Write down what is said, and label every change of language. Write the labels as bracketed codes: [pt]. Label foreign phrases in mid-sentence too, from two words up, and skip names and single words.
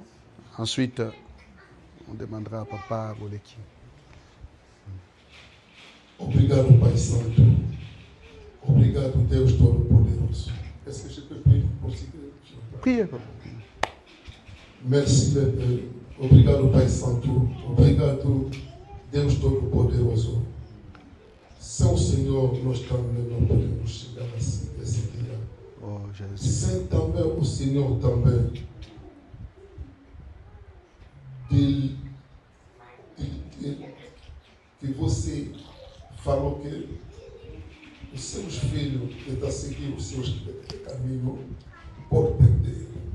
[fr] Ensuite, on demandera à Papa Boleki. [pt] Obrigado, Pai Santo. Obrigado, Deus Todo-Poderoso. [fr] Est-ce que je peux prier pour ce que... Priez, Papa. Merci, [pt] obrigado, Pai Santo. Obrigado, Deus Todo-Poderoso. Sem o Senhor, nós também não podemos chegar assim, esse dia. [fr] Oh, Jésus. [pt] Sem também o Senhor também. Que você falou que os seus filhos que estão seguindo os seus caminhos podem perder.